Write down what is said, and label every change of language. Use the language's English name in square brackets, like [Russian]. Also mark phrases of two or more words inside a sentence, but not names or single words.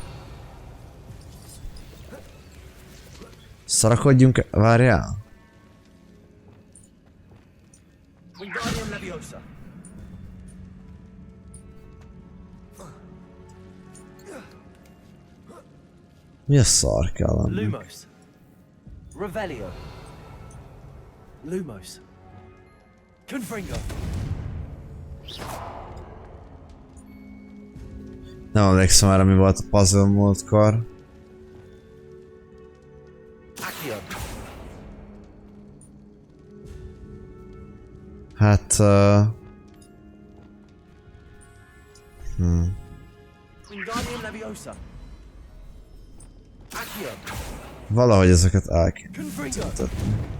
[Hungarian] Szarakodjunk, várjál? Wingardium Leviosa! Mi a szar kell lenni? Lumos! Revelio! Lumos! Confringo! Nem emlékszem erre, mi volt a puzzle múltkor. Accio! Hát... Wingardium Leviosa! Accio! Valahogy ezeket el kéne Confringo! tüntetni.